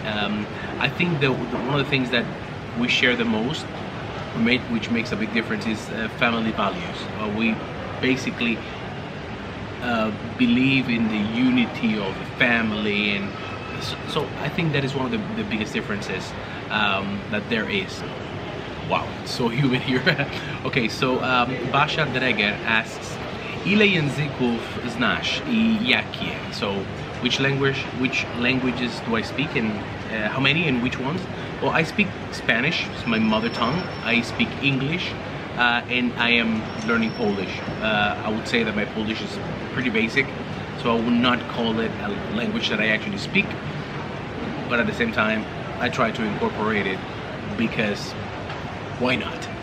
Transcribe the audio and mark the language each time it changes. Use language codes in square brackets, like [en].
[en] I think that one of the things that we share the most, which makes a big difference, is family values. We basically believe in the unity of the family, and so I think that is one of the biggest differences that there is. Wow, it's so humid here. Okay, so Basha Dreger asks, [pl] ile języków znasz I jakie? [en] So which languages do I speak, and how many and which ones? Well, I speak Spanish, it's my mother tongue. I speak English, and I am learning Polish. I would say that my Polish is pretty basic, so I would not call it a language that I actually speak, but at the same time, I try to incorporate it because why not?